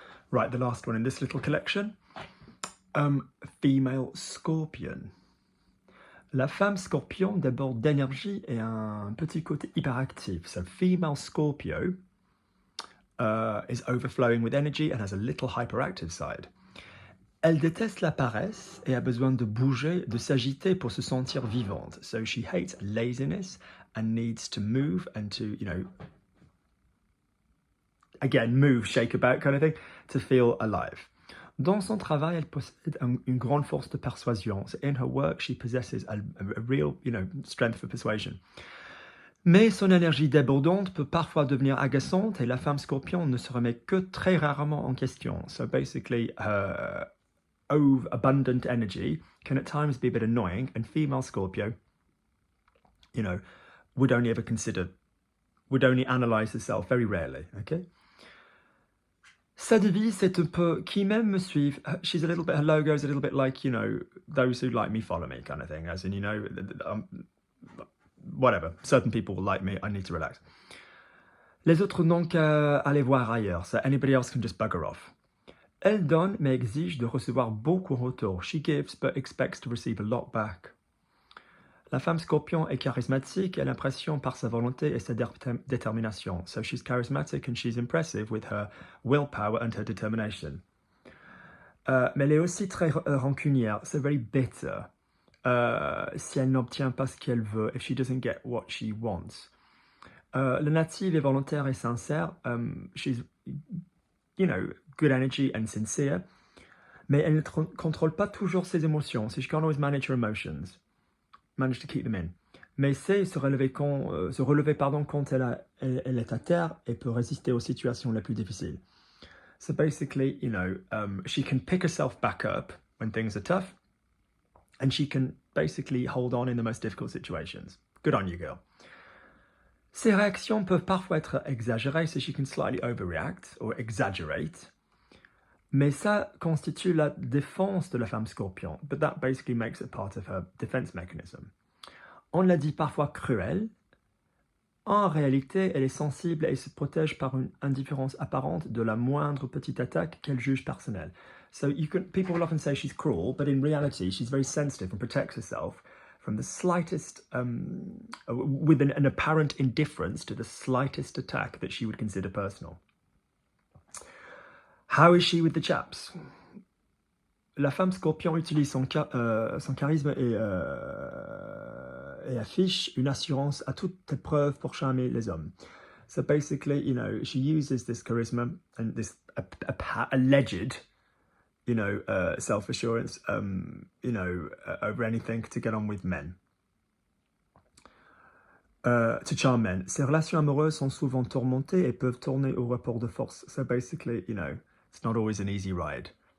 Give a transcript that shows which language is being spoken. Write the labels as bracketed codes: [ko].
[en] Right, the last one in this little collection. Female Scorpion. [fr] La femme Scorpion déborde d'énergie et un petit côté hyperactif. [en] So female Scorpio is overflowing with energy and has a little hyperactive side. [fr] Elle déteste la paresse et a besoin de bouger, de s'agiter pour se sentir vivante. [en] So she hates laziness and needs to move and to, again, move, shake about kind of thing, to feel alive. [fr] Dans son travail, elle possède une grande force de persuasion. [en] So in her work, she possesses a real, strength for persuasion. [fr] Mais son énergie débordante peut parfois devenir agaçante et la femme Scorpion ne se remet que très rarement en question. [en] So basically, her abundant energy can at times be a bit annoying, and female Scorpio, would only analyze herself very rarely, okay? [fr] Sa devise, c'est un peu qui m'aime me suivent. [en] She's a little bit, her logo is a little bit like, those who like me follow me kind of thing. As in, whatever. Certain people will like me, I need to relax. [fr] Les autres n'ont qu'à aller voir ailleurs. [en] So anybody else can just bugger off. [fr] Elle donne, mais exige de recevoir beaucoup en retour. [en] She gives, but expects to receive a lot back. [fr] La femme Scorpion est charismatique et a l'impression par sa volonté et sa détermination. [en] So she's charismatic and she's impressive with her willpower and her determination. [fr] Mais elle est aussi très rancunière. [en] So very bitter. [fr] Si elle n'obtient pas ce qu'elle veut, [en] if she doesn't get what she wants. [fr] La native est volontaire et sincère. [en] She's, good energy and sincere. [fr] Mais elle ne contrôle pas toujours ses émotions. [en] So she can't always manage her emotions. Manage to keep them in. [fr] Mais sait se relever quand elle est à terre et peut résister aux situations les plus difficiles. [en] So basically, she can pick herself back up when things are tough, and she can basically hold on in the most difficult situations. Good on you, girl. [fr] Ses réactions peuvent parfois être exagérées, [en] so she can slightly overreact or exaggerate. [fr] Mais ça constitue la défense de la femme Scorpion. [en] But that basically makes it part of her defense mechanism. [fr] On la dit parfois cruelle. En réalité, elle est sensible et se protège par une indifférence apparente de la moindre petite attaque qu'elle juge personnelle. [en] So people will often say she's cruel, but in reality, she's very sensitive and protects herself from the slightest, with an apparent indifference to the slightest attack that she would consider personal. How is she with the chaps? [fr] La femme Scorpion utilise son charisme et affiche une assurance à toute épreuve pour charmer les hommes. [en] So basically, she uses this charisma and this alleged, self-assurance, over anything to get on with men. To charm men. [fr] Ses relations amoureuses sont souvent tourmentées et peuvent tourner au rapport de force. [en] So basically, it's not always an easy ride.